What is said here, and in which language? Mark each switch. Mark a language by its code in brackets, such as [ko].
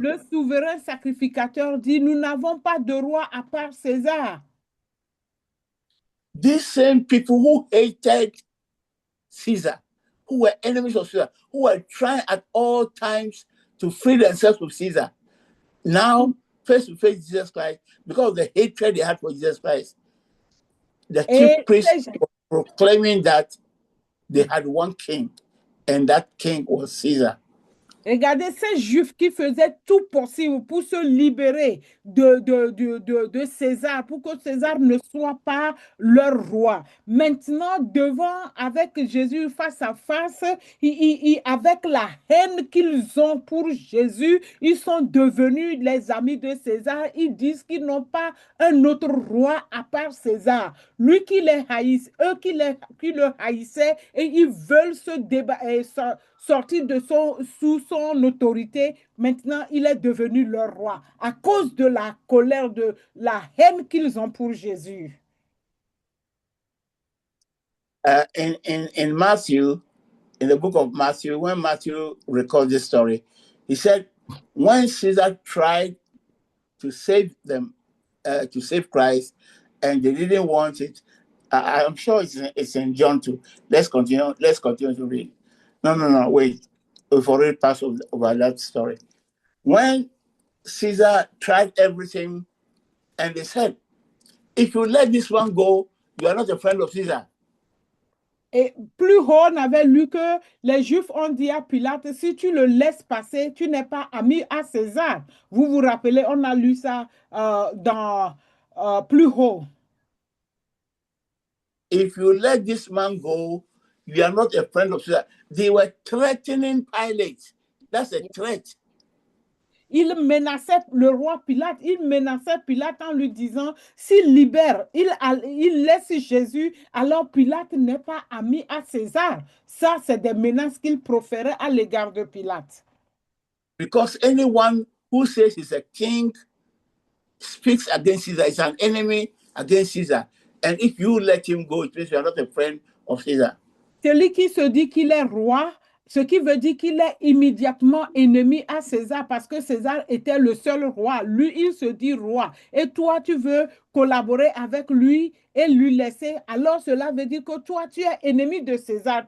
[fr] Le souverain sacrificateur dit: Nous n'avons pas de roi à part César. [en] These same people who hated Caesar, who were enemies of Caesar, who were trying at all times to free themselves from Caesar, now face to face Jesus Christ, because of the hatred they had for Jesus Christ, the chief priests were proclaiming that they had one king, and that king was Caesar. [fr] Regardez ces Juifs qui faisaient tout possible pour se libérer de César, pour que César ne soit pas leur roi. Maintenant, avec Jésus face à face, avec la haine qu'ils ont pour Jésus, ils sont devenus les amis de César. Ils disent qu'ils n'ont pas un autre roi à part César. Lui qui les haïsse, eux qui le haïssaient, et ils veulent sortir sous son autorité. Maintenant, il est devenu leur roi à cause de la colère, de la haine qu'ils ont pour Jésus. [en] In Matthew, in the book of Matthew, when Matthew records this story, he said, when Caesar tried to save them, to save Christ, and they didn't want it, I'm sure it's in John 2. Let's continue to read. No, wait. We've already passed over that story. When Caesar tried everything, and they said, if you let this one go, you are not a friend of Caesar. [fr] Et plus haut, on avait lu que les Juifs ont dit à Pilate, si tu le laisses passer, tu n'es pas ami à César. Vous vous rappelez, on a lu ça dans plus haut. [en] If you let this man go, you are not a friend of Caesar. They were threatening Pilate. That's a threat. [fr] Il menaçait le roi Pilate, il menaçait Pilate en lui disant, s'il libère, il laisse Jésus, alors Pilate n'est pas ami à César. Ça, c'est des menaces qu'il proférait à l'égard de Pilate. [en] Because anyone who says he's a king speaks against Caesar, is an enemy against Caesar. And if you let him go, it means you are not a friend of Caesar. [fr] Celui qui se dit qu'il est roi, ce qui veut dire qu'il est immédiatement ennemi à César parce que César était le seul roi. Lui, il se dit roi. Et toi, tu veux collaborer avec lui et lui laisser. Alors, cela veut dire que toi, tu es ennemi de César.